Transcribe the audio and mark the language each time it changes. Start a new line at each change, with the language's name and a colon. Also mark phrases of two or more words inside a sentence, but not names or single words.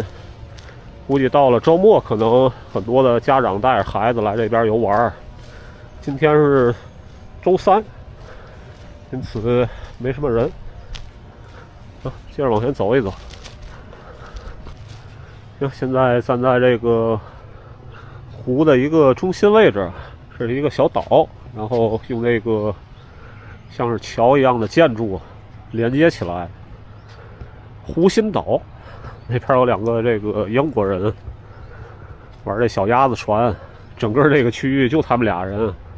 Chinese: 估計到了周末，可能很多的家長帶着孩子來這邊遊玩。今天是周三，因此沒什麼人。接着往前走一走。行，現在站在這個湖的一個中心位置，這是一個小島，然後用這個像是橋一樣的建築連接起來。湖心島那邊有2個這個英國人玩這小鴨子船，整個這個區域就他們倆人。